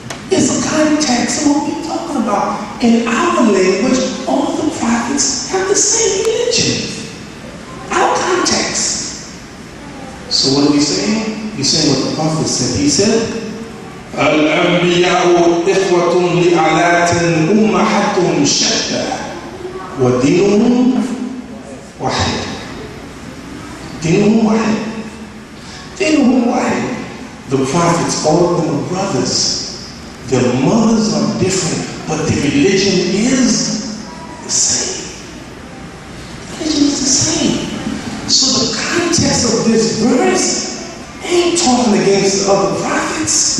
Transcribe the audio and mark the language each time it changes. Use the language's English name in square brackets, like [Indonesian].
[English] It's a context of what we're talking about. In our language, all the prophets have the same religion. Our context. So what are we saying? We're saying what the Prophet said. He said, [Arabic] الأنبياء إخوة لآلات أمهاتهم شتى ودينهم واحد. دينهم واحد. دينهم واحد. [English] The prophets, all of them are brothers. Their mothers are different, but the religion is the same. Religion is the same. So the context of this verse ain't talking against the other prophets.